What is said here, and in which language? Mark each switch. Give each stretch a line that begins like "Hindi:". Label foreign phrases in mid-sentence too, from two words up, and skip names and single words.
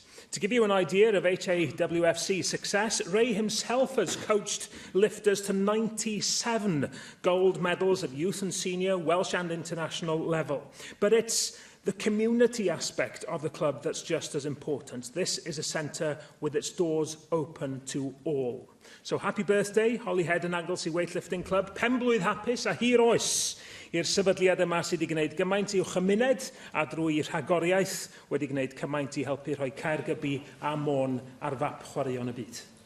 English: To give you an idea of HAWFC's success, Ray himself has coached lifters to 97 gold medals at youth and senior, Welsh and international level. But it's the community aspect of the club that's just as important. This is a centre with its doors open to all. So happy birthday, Holyhead and Anglesey Weightlifting Club.
Welsh: Penblwydd hapus a hir oes i'r sefydliad yma sydd wedi gwneud gymaint i'w chymuned a drwy rhagoriaeth wedi gwneud cymaint i helpu rhoi Caergybi a Môn ar fap chwaraeon y byd.